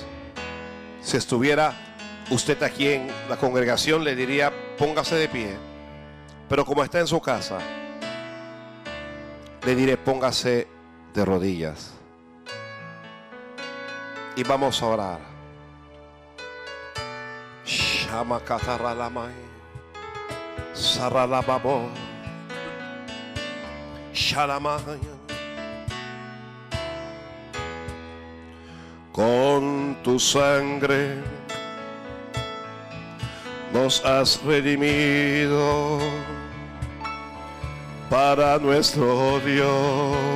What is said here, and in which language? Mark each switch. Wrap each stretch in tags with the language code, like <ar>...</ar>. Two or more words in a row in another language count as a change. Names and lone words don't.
<es>Si estuviera usted aquí en la congregación, le diría: póngase de pie. Pero como está en su casa, le diré: póngase de rodillas. Y vamos a orar. Shama kataralamai, saralababo, shalamai. Con tu sangre nos has redimido para nuestro Dios.</es>